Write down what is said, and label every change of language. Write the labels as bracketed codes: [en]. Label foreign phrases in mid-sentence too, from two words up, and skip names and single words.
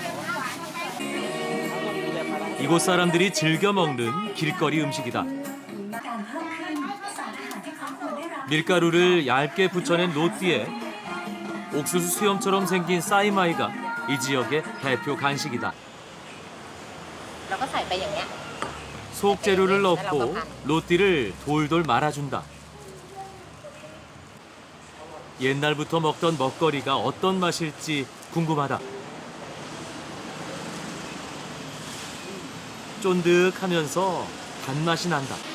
[ko] 이곳 사람들이 즐겨 먹는 길거리 음식이다. 밀가루를 얇게 붙여낸 로띠에 옥수수 수염처럼 생긴 싸이마이가 이 지역의 대표 간식이다. [th] เราก็ใส่ไปอย่างเงี้ย [ko] 속재료를 넣고 로띠를 돌돌 말아준다. 옛날부터 먹던 먹거리가 어떤 맛일지 궁금하다. 쫀득하면서 단맛이 난다.